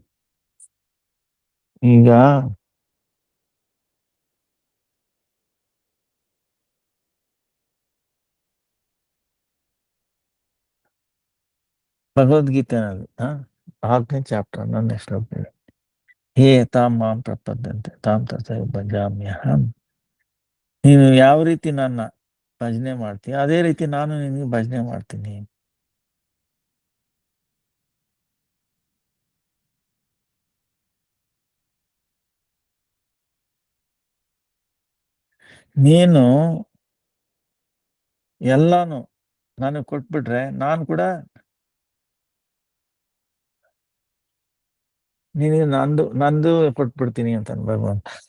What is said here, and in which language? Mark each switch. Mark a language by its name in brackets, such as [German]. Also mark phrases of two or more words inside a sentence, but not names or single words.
[Kannada] ಈಗ ಭಗವದ್ಗೀತೆನಲ್ಲಿ 4ನೇ ಚಾಪ್ಟರ್ ನನ್ನ ಶ್ಲೋಕ, [Sanskrit] ಹೇ ತಾಂ ಮಾಂ ಪ್ರಪದ್ಯಂತೆ ತಾಂ ತಥೈವ ಭಜಾಮ್ಯಹಂ. [Kannada] ನೀನು ಯಾವ ರೀತಿ ನನ್ನ ಭಜನೆ ಮಾಡ್ತೀಯ ಅದೇ ರೀತಿ ನಾನು ನಿನಗೆ ಭಜನೆ ಮಾಡ್ತೀನಿ. ನೀನು ಎಲ್ಲಾನು ನನಗೆ ಕೊಟ್ಬಿಟ್ರೆ ನಾನು ಕೂಡ ನಿನಗೆ ನಂದು ಕೊಟ್ಬಿಡ್ತೀನಿ ಅಂತ ಭಗವಂತ.